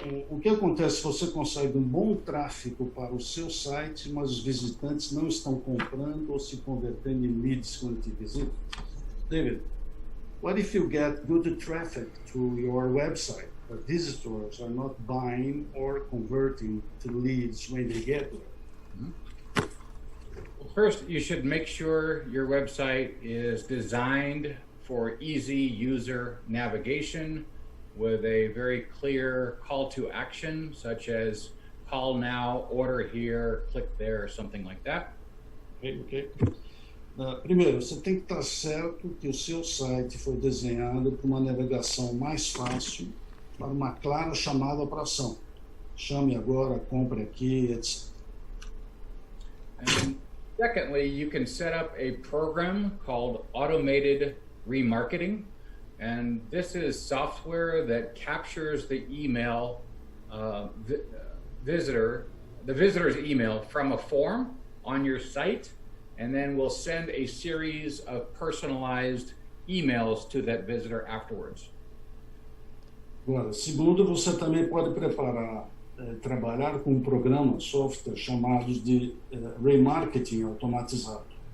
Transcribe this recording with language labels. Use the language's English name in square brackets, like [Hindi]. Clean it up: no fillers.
[Portuguese] O que acontece se você consegue um bom tráfego para o seu site, mas os visitantes não estão comprando ou se convertendo em leads quando te visitam? [English] David, what if you get good traffic to your website, but visitors are not buying or converting to leads when they get there? Well, first, you should make sure your website is designed for easy user navigation, with a very clear call to action, such as call now, order here, click there, or something like that. Ok. [Portuguese] Primeiro, você tem que estar certo que o seu site foi desenhado para uma navegação mais fácil, para uma clara chamada para ação. Chame agora, compre aqui, etc. [English] And secondly, you can set up a program called automated remarketing. And this is software that captures the email, the visitor's email from a form on your site, and then we'll send a series of personalized emails to that visitor afterwards. [Portuguese] Agora, segundo, você também pode trabalhar com um programa, software, chamados de remarketing automatizado.